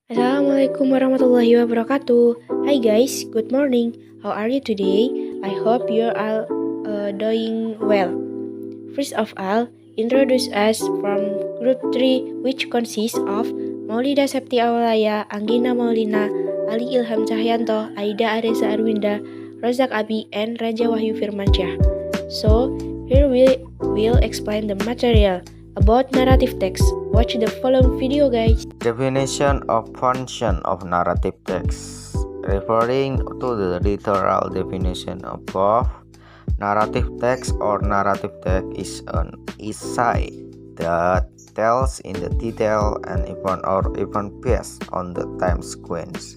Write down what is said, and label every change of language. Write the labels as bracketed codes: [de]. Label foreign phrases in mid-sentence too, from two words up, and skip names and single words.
[ar] Assalamualaikum warahmatullahi wabarakatuh. [en] Hi guys, good morning. How are you today? I hope you are all doing well. First of all, introduce us from group 3 which consists of Maulida Septi Awalaya, Anggina Maulina, Ali Ilham Cahyanto, Aida Areza Arwinda, Rozak Abi, and Raja Wahyu Firmansyah. So, here we will explain the material about narrative text. Watch the following video guys. Definition of function of narrative text. Referring to the literal definition of both narrative text or narrative text is an essay that tells in the detail an event or event based on the time sequence.